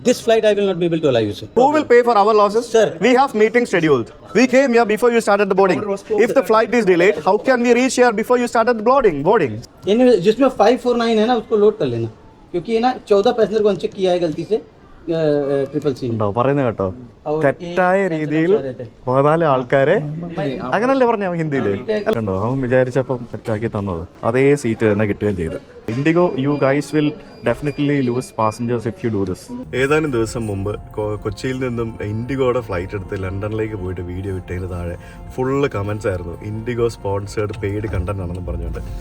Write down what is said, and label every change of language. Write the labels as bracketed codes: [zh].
[en] This flight I will not be able to allow you, sir. Who will pay for our losses? Sir. We have meeting scheduled. We came here before you started the boarding. If the flight is delayed, how can we reach here before you started the boarding? [hi] जिसमें 549 है ना उसको load कर लेना, क्योंकि ये ना 14 passenger को अनचेक किया है गलती से ट्रिपल सी [ml] പറയുന്നത് കേട്ടോ, തെറ്റായ രീതിയിൽ 14 ആൾക്കാരെ അങ്ങനല്ലേ പറഞ്ഞ ഹിന്ദിയില് കണ്ടോ. അവൻ വിചാരിച്ചപ്പം തെറ്റാക്കി തന്നത് അതേ സീറ്റ് തന്നെ കിട്ടുകയും ചെയ്തു. [en] IndiGo, you guys will definitely lose passengers if you do this. [ml] ഏതാനും ദിവസം മുമ്പ് കൊച്ചിയിൽ നിന്നും ഇൻഡിഗോയുടെ ഫ്ലൈറ്റ് എടുത്ത് ലണ്ടനിലേക്ക് പോയിട്ട് വീഡിയോ വിട്ടതിന് താഴെ ഫുള്ള് കമൻസ് ആയിരുന്നു, ഇൻഡിഗോ സ്പോൺസേർഡ് പെയ്ഡ് കണ്ടന്റ് ആണെന്ന് പറഞ്ഞുകൊണ്ട്.